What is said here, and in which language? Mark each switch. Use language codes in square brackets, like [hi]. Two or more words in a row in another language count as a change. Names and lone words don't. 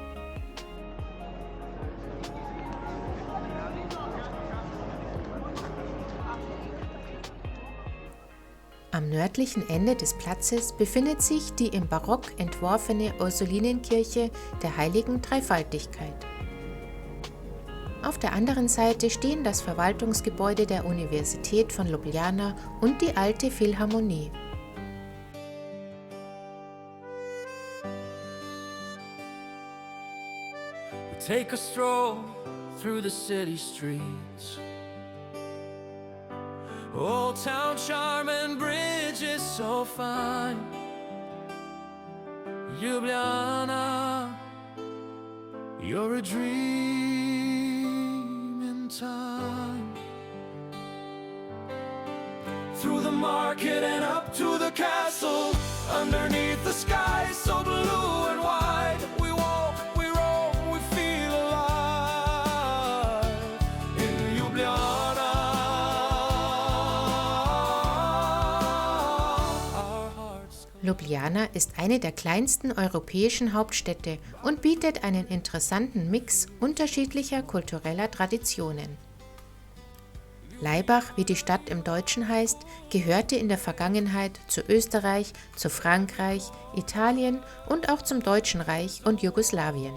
[de] Am nördlichen Ende des Platzes befindet sich die im Barock entworfene Ursulinenkirche der Heiligen Dreifaltigkeit. Auf der anderen Seite stehen das Verwaltungsgebäude der Universität von Ljubljana und die alte Philharmonie. [en] Take a stroll through the city streets. Old town charm and bridges so fine. Ljubljana, you're a dream in time. Through the market and up to the castle, underneath the sky so blue and wide. We walk, we roam, we feel alive in Ljubljana. [de] Ljubljana ist eine der kleinsten europäischen Hauptstädte und bietet einen interessanten Mix unterschiedlicher kultureller Traditionen. Laibach, wie die Stadt im Deutschen heißt, gehörte in der Vergangenheit zu Österreich, zu Frankreich, Italien und auch zum Deutschen Reich und Jugoslawien.